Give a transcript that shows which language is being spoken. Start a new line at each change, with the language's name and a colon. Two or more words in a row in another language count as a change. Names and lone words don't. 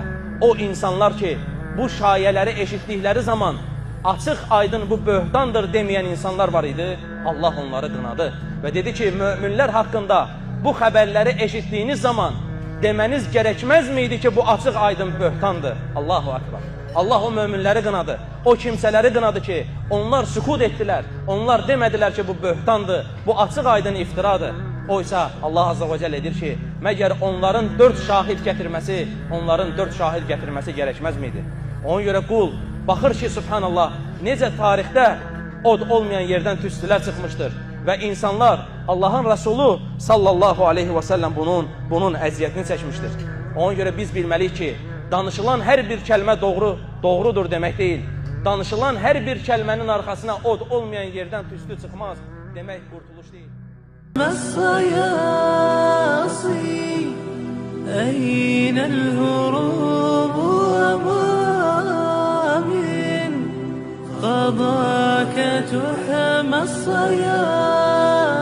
Azerbaijani: O insanlar ki, bu şayələri eşitdikləri zaman açıq aydın bu böhtandır deməyən insanlar var idi, Allah onları qınadı və dedi ki, möminlər haqqında bu xəbərləri eşitdiyiniz zaman deməniz gərəkməz miydi ki, bu açıq aydın böhtandır?
Arabic: الله أكبر.
Azerbaijani: Allah o möminləri qınadı, o kimsələri qınadı ki, onlar sükut etdilər, onlar demədilər ki, bu böhtandır, bu açıq aydın iftiradır. O isə
Arabic: الله عز وجل
Azerbaijani: edir ki, məgər onların 4 şahid gətirməsi gərəkməz miydi? Ona görə qul baxır ki, subhanallah, necə tarixdə od olmayan yerdən tüstülər çıxmışdır və insanlar, Allahın Rəsulu
Arabic: صلى الله عليه وسلم
Azerbaijani: bunun əziyyətini çəkmişdir. Ona görə biz bilməliyik ki, danışılan hər bir kəlmə doğrudur demək deyil. Danışılan hər bir kəlmənin arxasına od olmayan yerdən tüstü çıxmaz demək qurtuluş deyil.
Arabic: أين الهروب وما من قضاك تحمى الصياصي